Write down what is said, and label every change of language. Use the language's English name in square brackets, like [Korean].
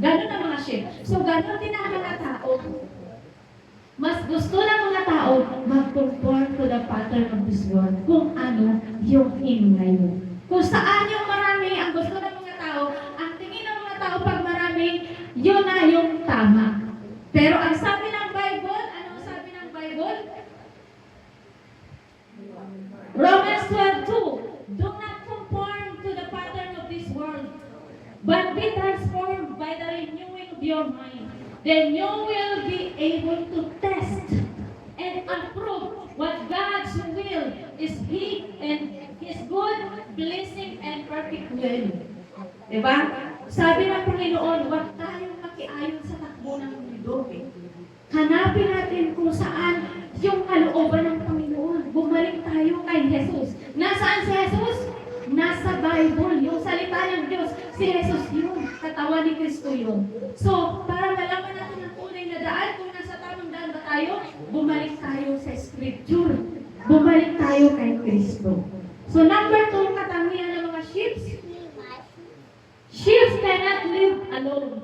[Filipino] Ganon ang mga sheep. So, ganon din ang mga tao. Mas gusto ng mga tao mag-conform [English] to the pattern of this world. [Filipino] Kung ano yung in ngayon. Kung saan yung marami, ang gusto ng mga tao, ang tingin ng mga tao pag marami, yun na yung tama. Pero ang sabi ng Bible, ano ang sabi ng Bible? [English] Romans 12:2, "Do not conform to the pattern of this world, but be transformed by the renewing of your mind. Then you will be able to test and approve what God's will is His good, blessing, and perfect will." [Filipino] Diba? Sabi ng Panginoon, huwag tayong makiayon sa takbo ng mundo. Hanapin natin kung saan yung kalooban ng Panginoon. Bumalik tayo kay Jesus. Nasaan si Jesus? Nasa Bible, yung salita ng Diyos. Si Jesus yun. Katawan ni Kristo yun. So, para malaman natin ang tunay na daan, kung nasa tamang daan ba tayo, bumalik tayo sa Scripture. Bumalik tayo kay Kristo. So, number 2, katangian ng mga sheep. [English] Sheep cannot live alone.